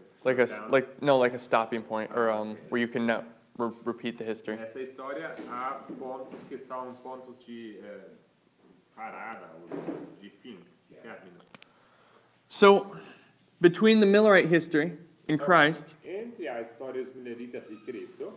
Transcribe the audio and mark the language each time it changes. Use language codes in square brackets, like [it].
[en] Like a stopping point, or where you can repeat the history. [pt] Nessa história há pontos que são pontos de parada ou de fim, de término. [en] So, between the Millerite history in Christ, [pt] Entre a história dos mileritas e Cristo,